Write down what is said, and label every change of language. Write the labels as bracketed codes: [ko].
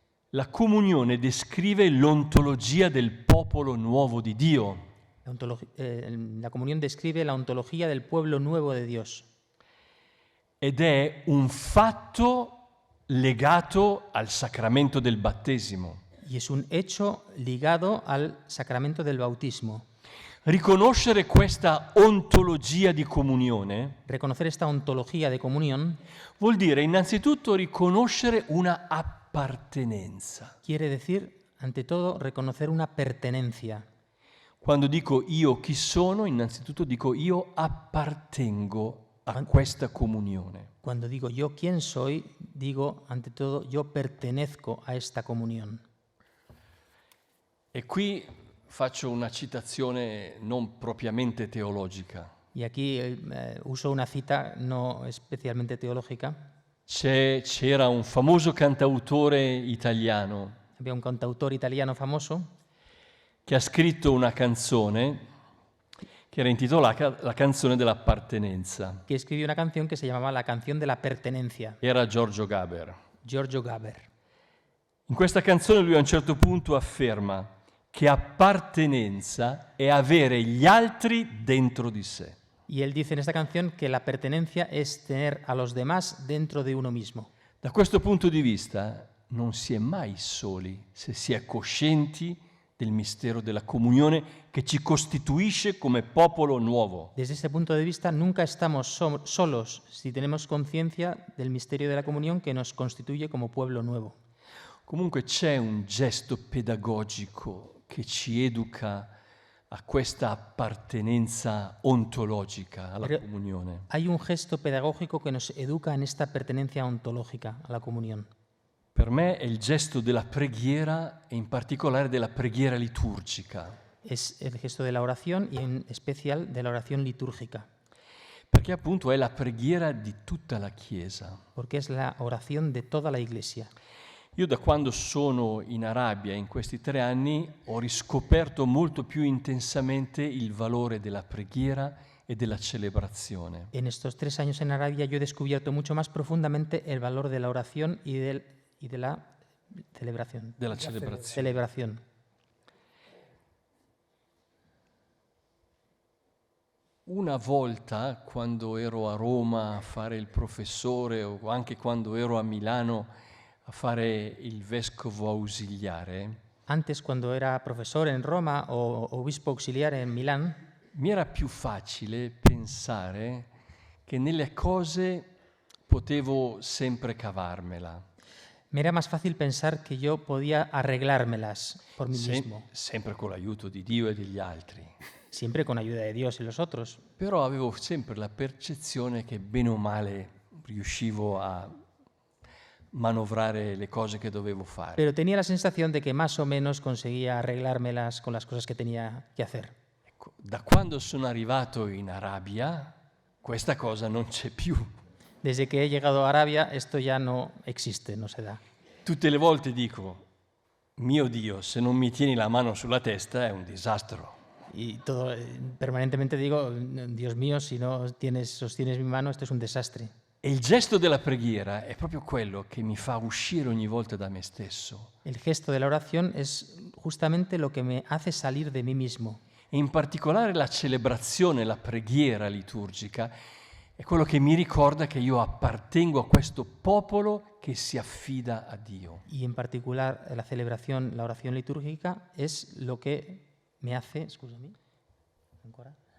[it] La comunione descrive l'ontologia del popolo nuovo di Dio. [es] La comunión describe la ontología del pueblo nuevo de Dios. [it] Ed è un fatto legato al sacramento del battesimo. [es] Y es un hecho ligado al sacramento del bautismo. [it] Riconoscere questa ontologia di comunione [es] Reconocer esta ontología de comunión [it] vuol dire innanzitutto riconoscere una appartenenza. [es] quiere decir, ante todo, reconocer una pertenencia. [it] Quando dico io chi sono, innanzitutto dico io appartengo a questa comunione. [es] Cuando digo yo quién soy, digo, ante todo, yo pertenezco a esta comunión. [it] E qui faccio una citazione non propriamente teologica. [es] Y aquí uso una cita no especialmente teológica. [it] C'era un famoso cantautore italiano [es] Había un cantautor italiano famoso [it] che ha scritto una canzone che era intitolata La canzone dell'appartenenza. [es] que escribió una canción que se llamaba La canción de la pertenencia, [it] Era Giorgio Gaber. [es] Giorgio Gaber. [it] In questa canzone lui a un certo punto afferma che appartenenza è avere gli altri dentro di sé. [es] Y él dice en esta canción que la pertenencia es tener a los demás dentro de uno mismo. [it] Da questo punto di vista non si è mai soli se si è coscienti del mistero della comunione che ci costituisce come popolo nuovo. [es] Desde este punto de vista, nunca estamos solos si tenemos conciencia del misterio de la comunión que nos constituye como pueblo nuevo. [it] Comunque c'è un gesto pedagogico che ci educa a questa appartenenza ontologica alla [es] Pero [it] comunione. [es] hay un gesto pedagógico que nos educa en esta pertenencia ontológica a la comunión. [it] Per me è il gesto della preghiera e in particolare della preghiera liturgica, [es] Es el gesto de la oración y en especial de la oración litúrgica, [it] perché appunto è la preghiera di tutta la Chiesa. [es] porque es la oración de toda la Iglesia. [it] Io da quando sono in Arabia in questi 3 anni ho riscoperto molto più intensamente il valore della preghiera e della celebrazione. [es] En estos 3 años en Arabia yo he descubierto mucho más profundamente el valor de la oración y de la celebración. [it] Della celebrazione. [es] Celebración. [it] Una volta, quando ero a Roma a fare il professore o anche quando ero a Milano a fare il vescovo ausiliare, [es] Antes, cuando era profesor en Roma o obispo auxiliar en Milán, [it] mi era più facile pensare che nelle cose potevo sempre cavarmela. [es] me era más fácil pensar que yo podía arreglármelas por mí mismo, [it] Sempre con l'aiuto di Dio e degli altri. [es] siempre con ayuda de Dios y los otros. [it] Però avevo sempre la percezione che bene o male riuscivo a manovrare le cose che dovevo fare. [es] Pero tenía la sensación de que más o menos conseguía arreglármelas con las cosas que tenía que hacer. [it] Ecco, da quando sono arrivato in Arabia, questa cosa non c'è più. [es] Desde que he llegado a Arabia, esto ya no existe, no se da. [it] Tutte le volte dico, mio Dio, se non mi tieni la mano sulla testa è un disastro. [es] Y todo, permanentemente digo, Dios mío, si no sostienes mi mano, esto es un desastre. [it] E il gesto della preghiera è proprio quello che mi fa uscire ogni volta da me stesso. [es] El gesto de la oración es justamente lo que me hace salir de mí mismo. [it] E in particolare la celebrazione, la preghiera liturgica, è quello che mi ricorda che io appartengo a questo popolo che si affida a Dio. [es] Y en particular la celebración, la oración litúrgica, es lo que me hace, [it] scusami, ancora?